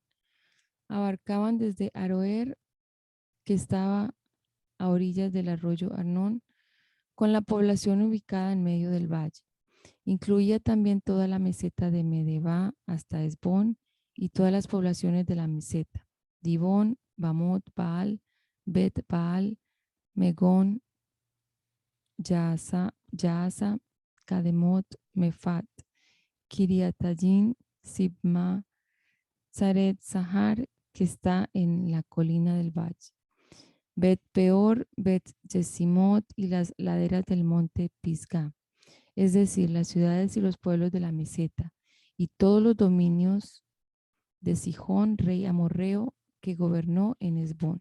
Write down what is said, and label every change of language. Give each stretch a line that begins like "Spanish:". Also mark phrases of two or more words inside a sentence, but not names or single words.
Spanish: Abarcaban desde Aroer, que estaba a orillas del arroyo Arnón, con la población ubicada en medio del valle. Incluía también toda la meseta de Medeba hasta Esbón y todas las poblaciones de la meseta: Dibón, Bamot, Baal, Bet Baal, Megón, Yaasa, Kademot, Mefat, Kiriatayim, Sibma, Zaret, Sahar, que está en la colina del valle, Bet Peor, Bet Yesimot y las laderas del monte Pisgah, es decir, las ciudades y los pueblos de la meseta, y todos los dominios de Sihón, rey amorreo, que gobernó en Esbón.